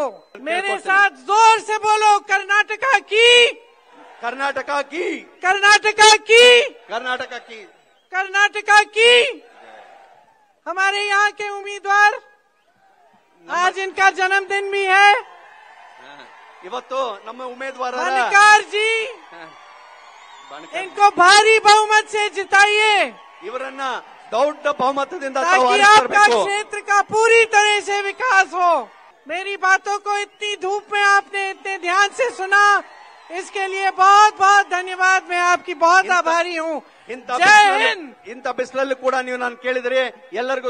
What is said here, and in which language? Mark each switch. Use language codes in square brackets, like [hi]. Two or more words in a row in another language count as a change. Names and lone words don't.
[hi] मेरे साथ जोर से बोलो, कर्नाटका की, कर्नाटका की, कर्नाटका की, कर्नाटका की, कर्नाटका की। हमारे यहाँ के उम्मीदवार, आज इनका जन्मदिन भी है, [kn] ಇವತ್ತು ನಮ್ಮ ಉಮೇದುವಾರರ [hi] बनकार जी, इनको भारी बहुमत से जिताइए [kn] ಇವರನ್ನ ದೊಡ್ಡ ಬಹುಮತದಿಂದ [hi] ताकि आपका क्षेत्र का पूरी तरह से विकास हो। मेरी बातों को इतनी धूप में आपने इतने ध्यान से सुना, इसके लिए बहुत बहुत धन्यवाद। मैं आपकी बहुत आभारी हूँ। जय हिंद। [kn] ಇಂಥ ಬಿಸಿಲಲ್ಲಿ ಕೂಡ ನೀವು ನಾನು ಕೇಳಿದ್ರೆ ಎಲ್ಲರಿಗೂ